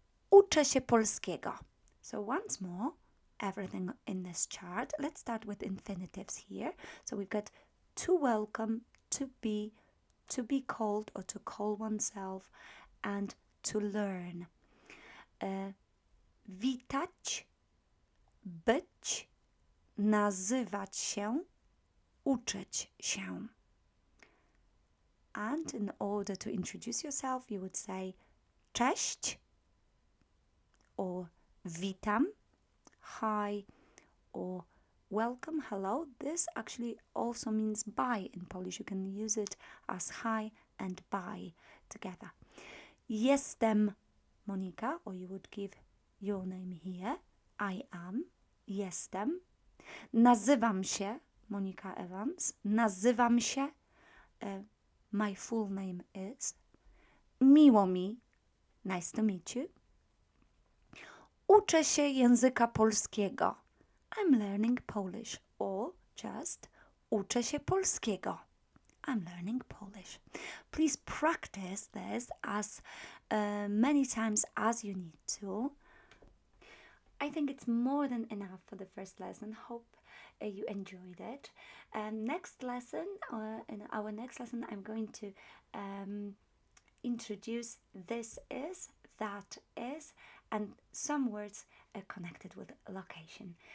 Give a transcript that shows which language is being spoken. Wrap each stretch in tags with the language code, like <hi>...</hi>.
<pl>Uczę się polskiego.</pl> <en>So once more, everything in this chart. Let's start with infinitives here. So we've got to welcome, to be called, or to call oneself, and to learn.</en> <pl>Witać, być, nazywać się, uczyć się.</pl> <en>And in order to introduce yourself, you would say cześć, or witam, hi, or welcome, hello. This actually also means bye in Polish. You can use it as hi and bye together.</en> <pl>Jestem</pl> <en>Monika, or you would give your name here. I am,</en> <pl>jestem. Nazywam się Monika Evans. Nazywam się.</pl> <en>My full name is.</en> <pl>Miło mi.</pl> <en>Nice to meet you.</en> <pl>Uczę się języka polskiego.</pl> <en>I'm learning Polish. Or Just</en> <pl>uczę się polskiego.</pl> <en>I'm learning Polish. Please practice this as many times as you need to. I think it's more than enough for the first lesson. Hope you enjoyed it. Next lesson, in our next lesson, I'm going to introduce this is, that is, and some words connected with location.</en>